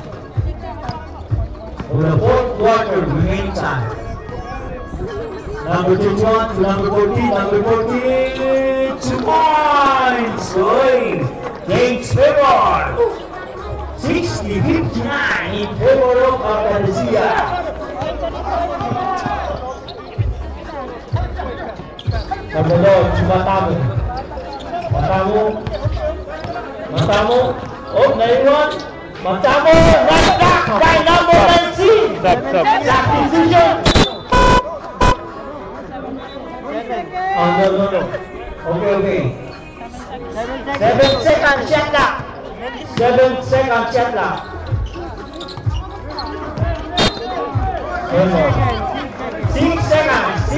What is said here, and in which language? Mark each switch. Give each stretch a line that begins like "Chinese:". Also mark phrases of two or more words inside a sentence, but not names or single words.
English: For the fourth quarter, remaining time. Number 21 to number 14, number 14, 2 points. Going Gates favor. 60-59 in favor of Arcadia. Kabalog, Matamu.
Filipino: Oh, naiwan.
English: Matamu, knockback by number 19. Substitution. Oh, no. Okay. 7 seconds, shot clock. 7 seconds, shot clock. 6 seconds.